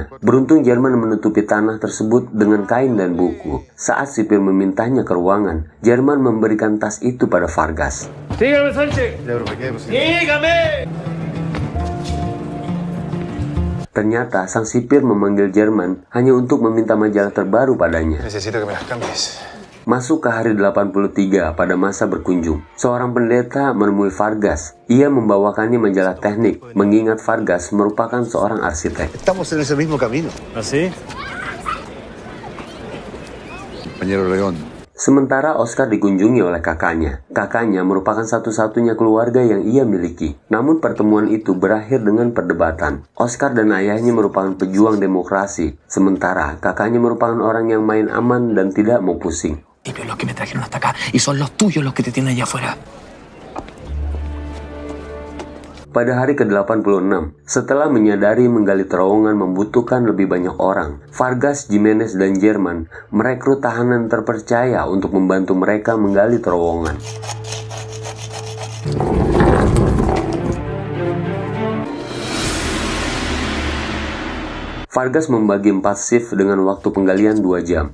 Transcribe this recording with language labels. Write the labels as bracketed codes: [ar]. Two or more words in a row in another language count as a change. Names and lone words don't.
[id] Beruntung Jerman menutupi tanah tersebut dengan kain dan buku. Saat sipir memintanya ke ruangan, Jerman memberikan tas itu pada Vargas. [es] Dígame, Sánchez. Dígame. [id] Ternyata, sang sipir memanggil Jerman hanya untuk meminta majalah terbaru padanya. [es] Necesito que me las cambies. [id] Masuk ke hari 83 pada masa berkunjung, seorang pendeta menemui Vargas. Ia membawakannya majalah teknik, mengingat Vargas merupakan seorang arsitek. [es] Estamos en ese mismo camino. ¿Así? Compañero León. [id] Sementara Oscar dikunjungi oleh kakaknya. Kakaknya merupakan satu-satunya keluarga yang ia miliki. Namun pertemuan itu berakhir dengan perdebatan. Oscar dan ayahnya merupakan pejuang demokrasi, sementara kakaknya merupakan orang yang main aman dan tidak mau pusing. [es] Los que me trajeron hasta acá y son los tuyos los que te tienen allá afuera. [id] Pada hari ke-86, setelah menyadari menggali terowongan membutuhkan lebih banyak orang, Vargas, Jimenez, dan Jerman merekrut tahanan terpercaya untuk membantu mereka menggali terowongan. Vargas membagi 4 shift dengan waktu penggalian 2 jam.